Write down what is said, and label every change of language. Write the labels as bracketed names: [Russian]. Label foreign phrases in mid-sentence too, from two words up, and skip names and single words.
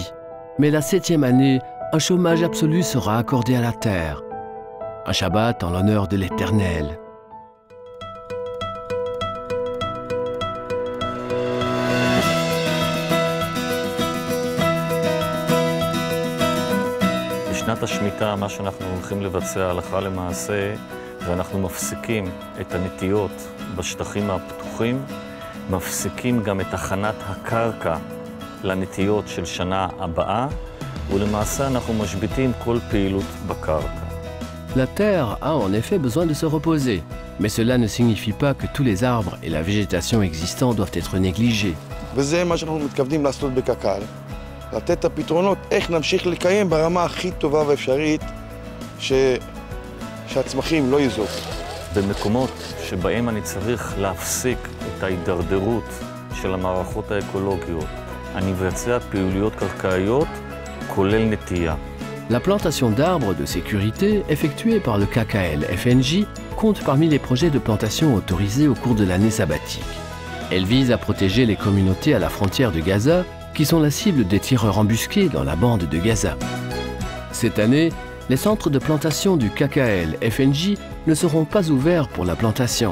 [French] Mais la 7e année, un chômage absolu sera accordé à la terre. Un Shabbat en l'honneur de l'Éternel. [Hebrew] בשנת השמיטה, מה שאנחנו הולכים לבצע הלכה למעשה, ואנחנו מפסיקים את הנטיות בשטחים הפתוחים, מפסיקים גם את הכנת הקרקע לנטיות של שנה הבאה, ולמעשה אנחנו משביתים כל פעילות בקרקע. [French] La terre a en effet besoin de se reposer, mais cela ne signifie pas que tous les arbres et la végétation existants doivent être négligés. [Hebrew] וזה מה שאנחנו מתכוונים לעשות בקק"ל, לתת את הפתרונות איך נמשיך לקיים ברמה הכי טובה ואפשרית שהצמחים לא יזוקו. במקומות שבהם אני צריך להפסיק את ההידרדרות של המערכות האקולוגיות, אני מבצע פעילויות קרקעיות, כולל נטייה. [French] La plantation d'arbres de sécurité effectuée par le KKL FNJ compte parmi les projets de plantation autorisés au cours de l'année sabbatique. Elle vise à protéger les communautés à la frontière de Gaza, qui sont la cible des tireurs embusqués dans la bande de Gaza. Cette année, les centres de plantation du KKL FNJ ne seront pas ouverts pour la plantation.